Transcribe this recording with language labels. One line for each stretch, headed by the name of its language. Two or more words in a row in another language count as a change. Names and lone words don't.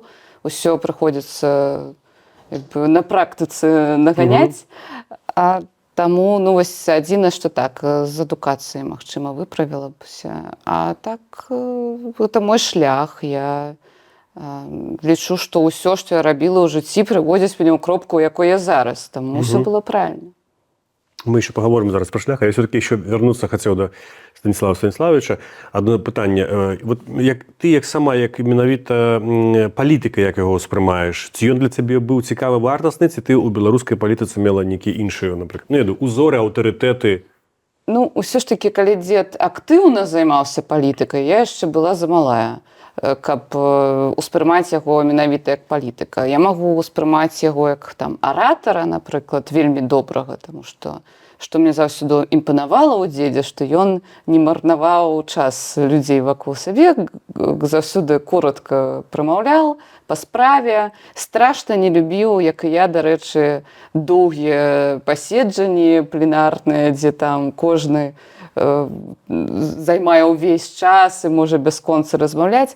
Belarusian: Усё прыходзіцца на практыцы наганяць. Таму вось адзінае, што так, з адукацыяй, магчыма, выправіла бся. А так, гэта мой шлях. Я лічу, што ўсё, што я рабіла ў жыцці, прыводзіць мяне ў кропку, у якой я зараз. Таму ўсё было правильно.
Russian: Мы еще поговорим
Ukrainian: зараз про шлях,
Russian: а я все-таки еще вернуться хотел до Станіслава Станіславовича.
Ukrainian: Одно питання. Вот ти як сама, як менавіта політика, як його сприймаєш, ці він для тебе був цікавий, вартісний, ці ти у білоруській політиці мала які інші, наприклад, узори, авторитети?
Belarusian: Усё ж таки, калі дзед актыўна займаўся палітыкай, я яшчэ была замалая, каб успрымаць яго менавіта як палітыка. Я магу успрымаць яго як там аратара, напрыклад, вельмі добрага, таму што мне заўсёды імпанавала ў дзедзе, што ён не марнаваў час людзей вакол сябе, заўсёды коротка прамаўляў па справе, страшна не любіў, як і я, дарэчы, доўгія паседжанні пленарныя, дзе там кожны займае ўвесь час і можа бясконца размаўляць.